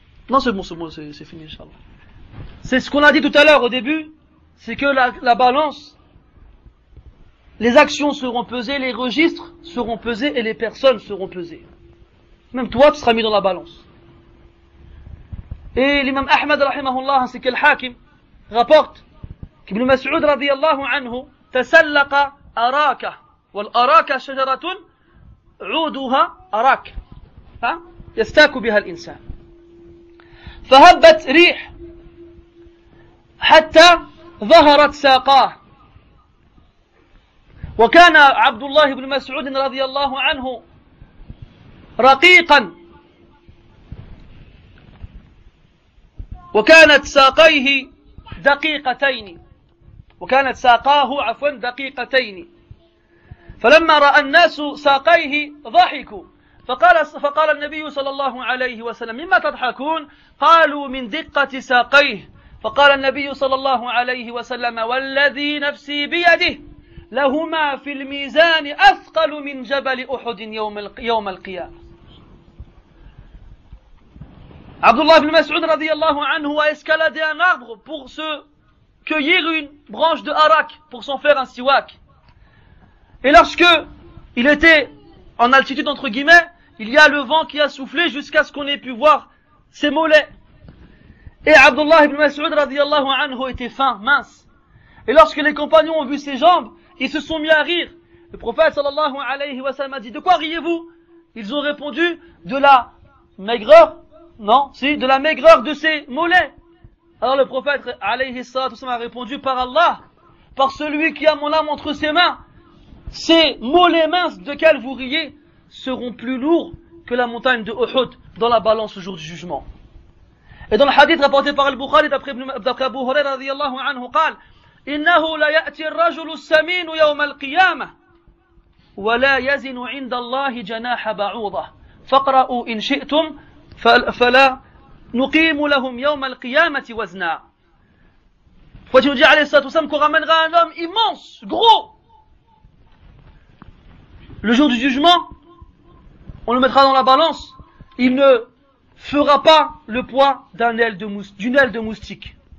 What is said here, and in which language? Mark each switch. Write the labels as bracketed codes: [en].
[fr] Non, c'est bon, c'est fini, Inch'Allah. C'est ce qu'on a dit tout à l'heure au début, c'est que la balance, les actions seront pesées, les registres seront pesés et les personnes seront pesées. Même toi, tu seras mis dans la balance. Et l'imam Ahmad, rahimahullah, ainsi que l'Hakim, rapporte qu'Ibn Mas'ud, radiyallahu anhu, [ar] tasallaqa araka, wal araka shajaratun, عودها أراك يستاك بها الإنسان فهبت ريح حتى ظهرت ساقاه وكان عبد الله بن مسعود رضي الله عنه رقيقا وكانت ساقاه دقيقتين فلما رأى الناس ساقيه ضحكوا فقال النبي صلى الله عليه وسلم مما تضحكون قالوا من دقة ساقيه فقال النبي صلى الله عليه وسلم والذي نفسي بيده لهما في الميزان أثقل من جبل أحد يوم القيامة. [fr] Abdullah ibn Mas'ud radiyallahu anhu a escaladé un arbre pour se cueillir une branche de harak pour s'en faire un siwak. Et lorsque il était en altitude entre guillemets, il y a le vent qui a soufflé jusqu'à ce qu'on ait pu voir ses mollets. Et Abdullah ibn Mas'ud radiyallahu anhu était fin, mince. Et lorsque les compagnons ont vu ses jambes, ils se sont mis à rire. Le prophète sallallahu alayhi wa sallam a dit: de quoi riez-vous? Ils ont répondu: de la maigreur, non, si, de la maigreur de ses mollets. Alors le prophète alayhi salatu wa sallam a répondu: par Allah, par celui qui a mon âme entre ses mains, ces mollets minces desquels vous riez seront plus lourds que la montagne de Uhud dans la balance au jour du jugement. Et dans le hadith rapporté par Al-Bukhari d'après Abu Huraira radiyallahu anhu, [ar] قال: إنه لا يأتي الرجل السمين يوم القيامة ولا يزن عند الله جناح بعوضة فاقرأوا إن شئتم فلا نقيم لهم يوم القيامة وزنا. [fr] Faut nous dire alayhi salatu wassalam qu'on ramènera un homme immense, gros. Le jour du jugement, on le mettra dans la balance, il ne fera pas le poids d'une aile de moustique.